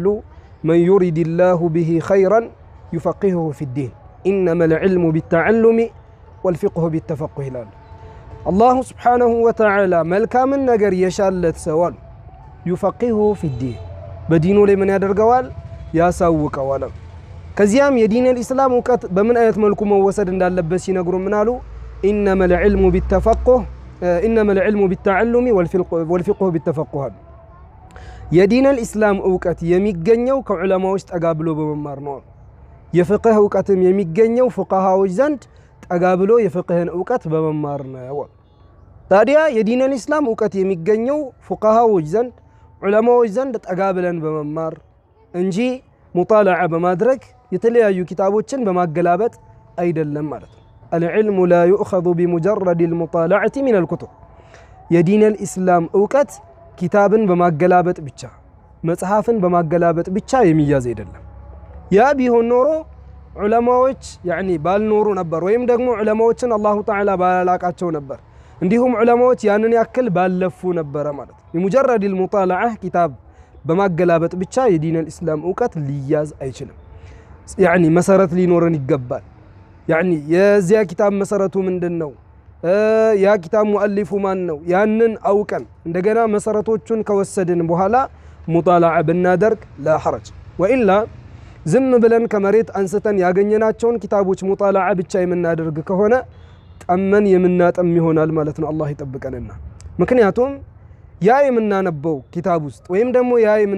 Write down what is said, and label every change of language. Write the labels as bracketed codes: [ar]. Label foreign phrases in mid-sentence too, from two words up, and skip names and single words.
[ar] من يرد الله به خيرا يفقهه في الدين إنما العلم بالتعلم والفقه بالتفقه [am] ይላሉ። [ar] الله سبحانه وتعالى [am] መልካምን ነገር የሻለት ሰዋል [ar] يفقهه في الدين [am] በዲኑ ላይ ምን ያደርገዋል? ያሳውቀዋል። ከዚያም የዲነል ኢስላም ዕውቀት በምን አይነት መልኩ መወሰድ እንዳለበት ሲነግሩ ምን አሉ? [ar] إنما العلم بالتفقه إنما العلم بالتعلم والفقه بالتفقه [am] የዲነል ኢስላም ዕውቀት የሚገኘው ከዑለማዎች ተጋብሎ በመማር ነው። የፍቅህ ዕውቀትም የሚገኘው ፉቃሃዎች ዘንድ ተጋብሎ የፍቅህን ዕውቀት በመማር ነው። ታዲያ የዲነል ኢስላም ዕውቀት የሚገኘው ፉቃሃዎች ዘንድ ዑለማዎች ዘንድ ተጋብለን በመማር እንጂ ሙጣላዓ በማድረግ የተለያዩ ኪታቦችን በማገላበጥ አይደለም ማለት ነው። [ar] العلم لا يؤخذ بمجرد المطالعة من الكتب [am] የዲን الإسلام ዕውቀት ኪታብን በማገላበጥ ብቻ መጽሐፍን በማገላበጥ ብቻ የሚያዝ አይደለም። ያ ቢሆን ኖሮ ዑለማዎች ባልኖሩ ነበር፣ ወይም ደግሞ ዑለማዎችን [ar] الله تعالى [am] ባላላቃቸው ነበር፣ እንዲሁም ዑለማዎች ያንን ያክል ባለፉ ነበር ማለት ነው። [ar] بمجرد المطالعة [am] ኪታብ በማገላበጥ ብቻ የዲን الإسلام ዕውቀት ሊያዝ አይችልም። መሰረት ሊኖረን ይገባል። የዚያ ኪታብ መሰረቱ ምንድነው? ያ ኪታብ ሙአሊፉ ማን ነው? ያንን አውቀን እንደገና መሰረቶቹን ከወሰድን በኋላ ሙጣላዓ ብናደርግ [ar] لا حرج። [am] ወኢላ ዝም ብለን ከመሬት አንስተን ያገኘናቸውን ኪታቦች ሙጣላዓ ብቻ የምናደርግ ከሆነ ጠመን የምናጠም ይሆናል ማለት ነው። አላህ ይጠብቀንና። ምክንያቱም ያ የምናነበው ኪታብ ውስጥ ወይም ደግሞ ያ